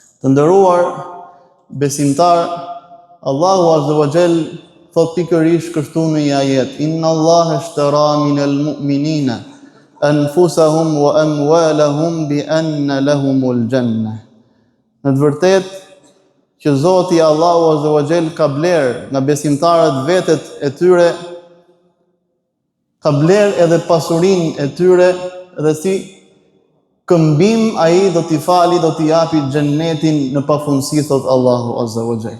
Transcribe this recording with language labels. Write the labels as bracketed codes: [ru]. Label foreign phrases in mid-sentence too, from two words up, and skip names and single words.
[sq] Të nderuar besimtar, Allahu [ar] عز وجل [sq] thot pikërisht kështu në një ajet: [ar] إن الله اشترى من المؤمنين أنفسهم وأموالهم بأن لهم الجنة. [sq] Në të vërtetë që Zoti Allahu [ar] عز وجل [sq] ka bler nga besimtarët vetet e tyre, ka bler edhe pasurinë e tyre dhe si këmbim ai do t'i fali, do t'i japi xhennetin në pafundësi, thot Allahu [ar] عز وجل.